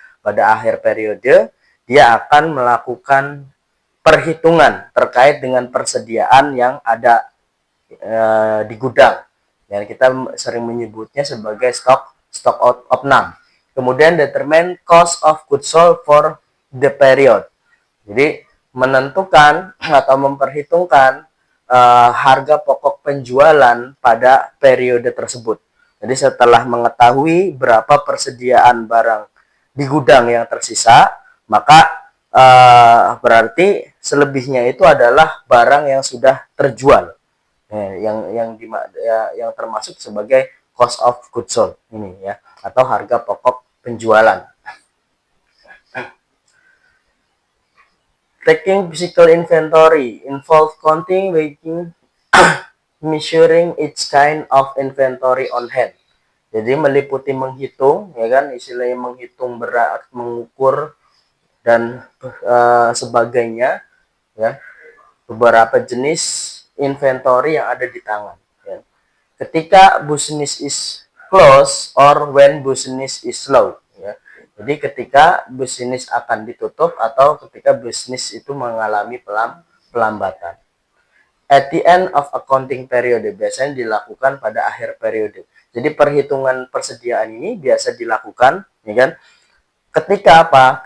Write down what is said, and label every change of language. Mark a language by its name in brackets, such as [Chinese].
[Indonesian] Pada akhir periode dia akan melakukan perhitungan terkait dengan persediaan yang ada di gudang. Dan kita sering menyebutnya sebagai [English] stock out of none. Kemudian determine cost of goods sold for the period. [Indonesian] Jadi menentukan atau memperhitungkan harga pokok penjualan pada periode tersebut. Jadi setelah mengetahui berapa persediaan barang di gudang yang tersisa, maka berarti selebihnya itu adalah barang yang sudah terjual, yang termasuk sebagai cost of goods sold ini ya, atau harga pokok penjualan. [English] Taking physical inventory involve counting, weighing, measuring each kind of inventory on hand. [Indonesian] Jadi meliputi menghitung, ya kan, istilahnya menghitung berat, mengukur dan sebagainya, ya, beberapa jenis inventory yang ada di tangan. Ya. Ketika [English] business is close or when business is slow. [Indonesian] Ya. Jadi ketika bisnis akan ditutup atau ketika bisnis itu mengalami pelambatan. [English] At the end of accounting period, [Indonesian] biasanya dilakukan pada akhir periode. Jadi perhitungan persediaan ini biasa dilakukan, ya kan? Ketika apa?